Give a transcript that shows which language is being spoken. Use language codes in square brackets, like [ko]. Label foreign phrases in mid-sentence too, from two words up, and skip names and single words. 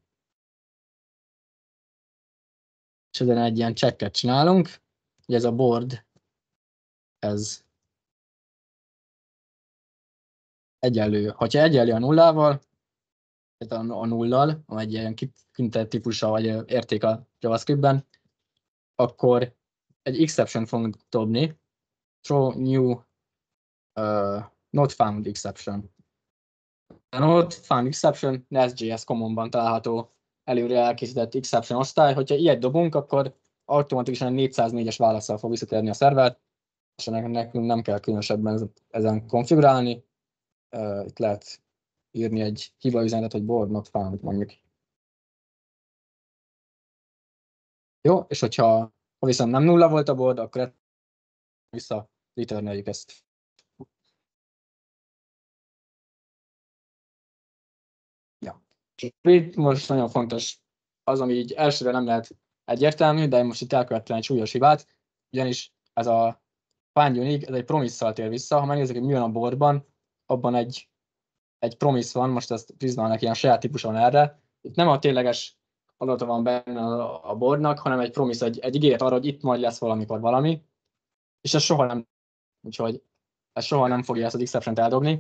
[hu] És ezen egy ilyen checket csinálunk, hogy ez a board, ez egyenlő. Ha egyenlő a nullával, tehát a nullal, ami egy ilyen kintett típusa vagy érték a JavaScriptben, akkor egy exception fogunk dobni, [en] throw new not found exception. [hu] A [en] not found exception [hu] Nest.js commonban található előre elkészített exception osztály. Hogyha ilyet dobunk, akkor automatikusan 404-es válaszsal fog visszatérni a szerver, és nekünk nem kell különösebben ezen konfigurálni. Itt lehet írni egy hibaüzenetet, hogy [en] board not found, [hu] mondjuk. Jó, és ha viszont nem nulla volt a board, akkor vissza returneljük ezt. Ja. Itt most nagyon fontos az, ami így elsőre nem lehet egyértelmű, de most itt elkövettem egy súlyos hibát, ugyanis ez a [en] find unique, [hu] ez egy promise-szal tér vissza. Ha megnézzük, hogy mi van a boardban, abban egy promise van, most ezt Prismának ilyen saját típusa van erre. Itt nem a tényleges adata van benne a boardnak, hanem egy promise, egy ígéret arra, hogy itt majd lesz valamikor valami, és ez soha nem, úgyhogy ez soha nem fogja ezt az exception-t eldobni.